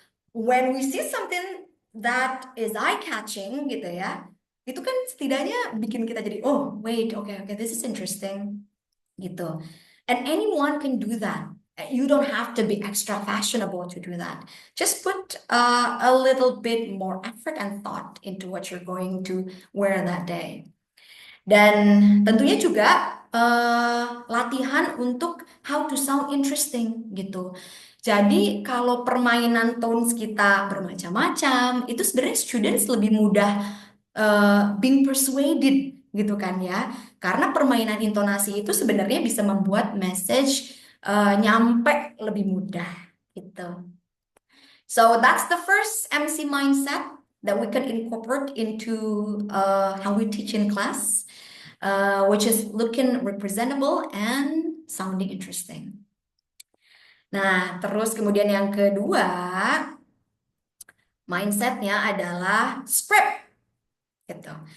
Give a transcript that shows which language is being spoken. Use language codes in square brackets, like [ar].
[en] When we see something that is eye-catching [id] gitu ya, itu kan setidaknya bikin kita jadi, [en] oh wait, okay, this is interesting gitu. And anyone can do that. You don't have to be extra fashionable to do that. Just put a little bit more effort and thought into what you're going to wear that day. [id] Dan tentunya juga latihan untuk [en] how to sound interesting [id] gitu. Jadi kalau permainan tones kita bermacam-macam, itu sebenarnya students lebih mudah [en] being persuaded [id] gitu kan ya. Karena permainan intonasi itu sebenarnya bisa membuat message nyampe lebih mudah gitu. [en] So that's the first MC mindset that we can incorporate into how we teach in class. Which is looking representable and sounding interesting. [id] Nah, terus kemudian yang kedua, mindsetnya adalah script, gitu.